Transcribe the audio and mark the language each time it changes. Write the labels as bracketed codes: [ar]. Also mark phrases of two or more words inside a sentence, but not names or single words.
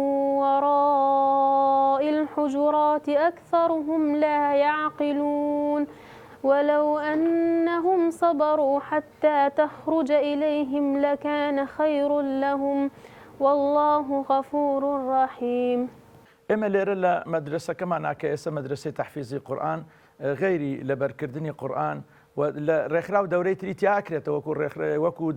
[ar] وراء الحجرات أكثرهم لا يعقلون ولو أنهم صبروا حتى تخرج إليهم لكان خير لهم والله غفور رحيم. [ckb] ئێمە لێرە لە مەدرسەکەمان کە ئێستا مەدرسەی تەحفیزی قورئان غەیری لەبەرکردنی قورئان و لە ڕێکخراو دەورەی تری تیاکرێتەوە وەکو